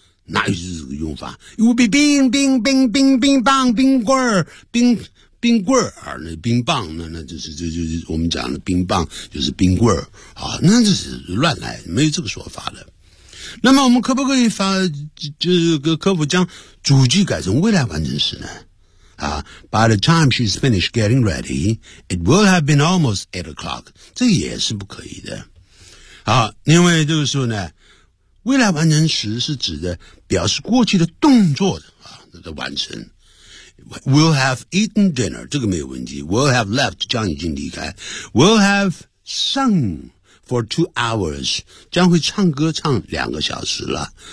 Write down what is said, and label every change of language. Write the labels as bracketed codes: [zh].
[zh] 哪有这个用法 ？It will be bing bing bing bing bing bang bing guer bing bing guer 啊，那冰棒，那就是我们讲的冰棒，就是冰棍儿啊，那就是乱来，没有这个说法的。那么我们可不可以发，就是可否将主句改成未来完成时呢？ [en] By the time she's finished getting ready, it will have been almost 8 o'clock. [zh] 这也是不可以的。好，因为这个时候呢，未来完成时是指的表示过去的动作的完成。 [en] Will have eaten dinner, [zh] 这个没有问题。 [en] Will have left, [zh] 将已经离开。 [en] Will have sung for 2 hours, [zh] 将会唱歌唱2个小时了。